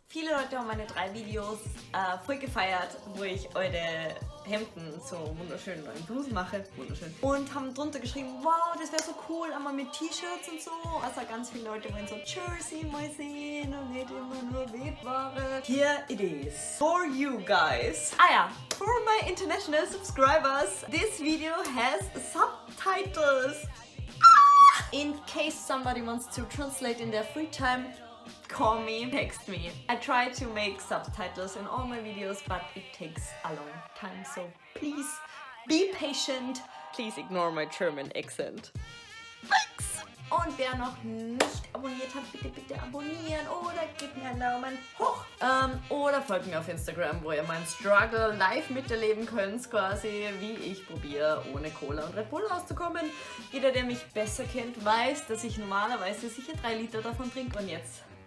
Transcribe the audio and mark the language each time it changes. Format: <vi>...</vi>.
<de>Viele Leute haben meine 3 Videos voll gefeiert, wo ich eure Hemden so wunderschön neuen Blusen mache. Wunderschön. Und haben drunter geschrieben, wow, das wäre so cool, einmal mit T-Shirts und so. Also ganz viele Leute wollen so Jersey mal sehen und nicht immer nur Webware.</de> <en>Here it is. For you guys. Ah ja, for my international subscribers, this video has subtitles. In case somebody wants to translate in their free time, call me, text me. I try to make subtitles in all my videos, but it takes a long time, so please be patient. Please ignore my German accent. Thanks!</en> <de>Und wer noch nicht abonniert hat, bitte abonnieren oder gebt mir einen Daumen hoch. Oder folgt mir auf Instagram, wo ihr meinen Struggle live miterleben könnt, quasi wie ich probiere, ohne Cola und Red Bull auszukommen. Jeder, der mich besser kennt, weiß, dass ich normalerweise sicher 3 Liter davon trinke und jetzt...</de>